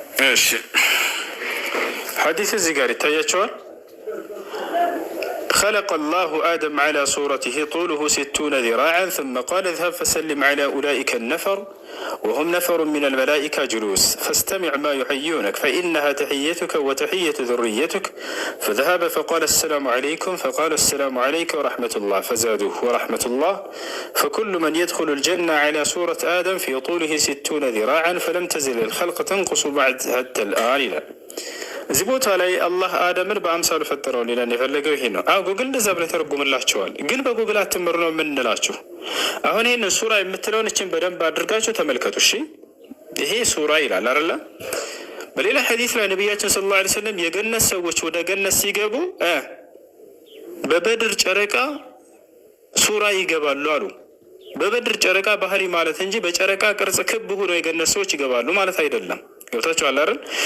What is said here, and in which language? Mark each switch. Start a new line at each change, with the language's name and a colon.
Amharic: እሺ ሐዲስ እዚህ ጋር ይታያቸዋል።
Arabic: خلق الله آدم على صورته طوله 60 ذراعا ثم قال اذهب فسلم على أولئك النفر وهم نفر من الملائكة جلوس فاستمع ما يحيونك فإنها تحيتك وتحية ذريتك. فذهب فقال السلام عليكم فقال السلام عليك ورحمة الله فزادوه ورحمة الله. فكل من يدخل الجنة على صورة آدم في طوله 60 ذراعا فلم تزل الخلق تنقص بعد حتى الآن.
Amharic: እዚህ ቦታ ላይ አላህ አደምን በአምሳሉ ፈጠረው ሊለን የፈለገው ይሄ ነው። ጉግል እንደዛ ብለህ ተረጉምላችኋል፣ ግን በጉግል አትምሩ ነው የምንላችሁ። አሁን ይህን ሱራ የምትለውን እችን በደንብ አድርጋችሁ ተመልከቱ። እሺ ይሄ ሱራ ይላል አይደለ? በሌላ ሐዲስ ላይ ነቢያችን ሰለላሁ ዐለይሂ ወሰለም የገነት ሰዎች ወደ ገነት ሲገቡ በበድር ጨረቃ ሱራ ይገባሉ አሉ። በበድር ጨረቃ ባህሪ ማለት እንጂ በጨረቃ ቅርጽ ክብ ሆኖ የገነት ሰዎች ይገባሉ ማለት አይደለም። ገብታችኋል አይደል?